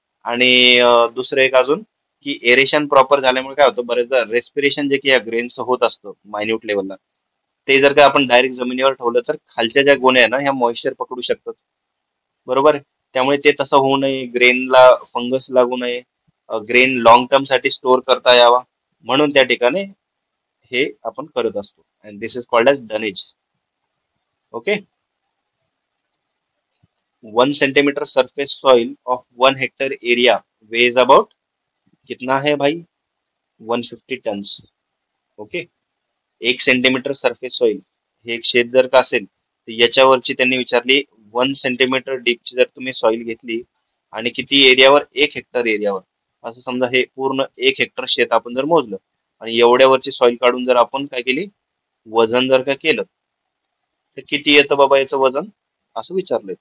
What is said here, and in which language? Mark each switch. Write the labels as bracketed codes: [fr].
[mr] आणि दुसरं एक अजून, की एरेशन प्रॉपर झाल्यामुळे काय होतं, बरेचदा रेस्पिरेशन जे की या ग्रेनचं होत असतं मायन्यूट लेवलला, ते जर का आपण डायरेक्ट जमिनीवर ठेवलं तर खालच्या ज्या गोण्या आहे ना ह्या मॉइश्चर पकडू शकतात. बरोबर आहे. त्यामुळे ते तसं होऊ नये, ग्रेनला फंगस लागू नये, ग्रेन लॉंग टर्म साठी स्टोअर करता यावा, म्हणून त्या ठिकाणी हे आपण करत असतो. [en] And this is called एज डनेज. Okay. 1 centimetre surface soil of 1 hectare area weighs about, [hi] कितना है भाई, [en] 150 tons. Okay. [mr] 1 centimetre surface soil हे एक शेत जर का असेल, तर याच्यावरची त्यांनी विचारली, 1 सेंटीमीटर डीपची जर तुम्ही सॉइल घेतली आणि किती एरियावर, 1 हेक्टर एरियावर, असं समजा हे पूर्ण 1 हेक्टर शेत आपण जर मोजलं आणि एवढ्यावरची सॉइल काढून जर आपण काय केली, वजन जर का केलं, तर किती येतं बाबा याचं वजन, असं विचारलंय.